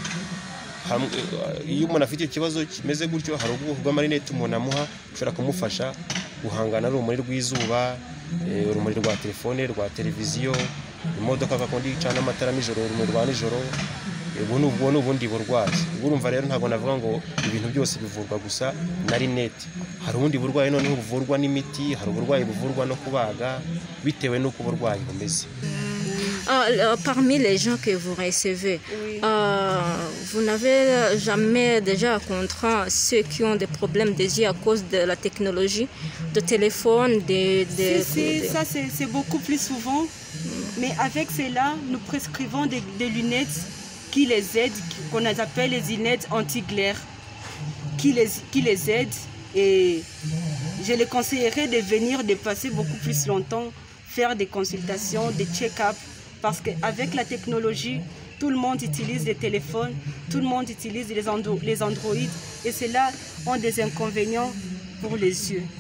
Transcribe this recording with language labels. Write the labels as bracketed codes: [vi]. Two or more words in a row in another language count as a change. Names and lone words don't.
[rw] Iyo umuntu afite ikibazo kimeze gutyo, hari ubwoko bw'amarinete umuntu amuha ushobora kumufasha guhangana n'urumuri rw'izuba, urumuri rwa telefone, rwa televiziyo, imodoka gakondi icana amatara nijoro, urumuri rwa nijoro. Ubu ni ubundi burwayi. Urumva rero ntabwo navuga ngo ibintu byose bivurwa gusa na rinete. Hari ubundi burwayi noneho buvurwa n'imiti, hari uburwayi buvurwa no kubaga, bitewe n'uko uburwayi bumeze. [fr] Parmi les gens que vous recevez, vous n'avez jamais déjà rencontré ceux qui ont des problèmes des yeux à cause de la technologie, de téléphone, Ça c'est beaucoup plus souvent, mais avec cela, nous prescrivons des lunettes qui les aident, qu'on appelle les lunettes anti-glaire, qui les aident et je les conseillerais de venir, de passer beaucoup plus longtemps, faire des consultations, des check-up, parce qu'avec la technologie, tout le monde utilise des téléphones, tout le monde utilise les Android, et cela ont des inconvénients pour les yeux.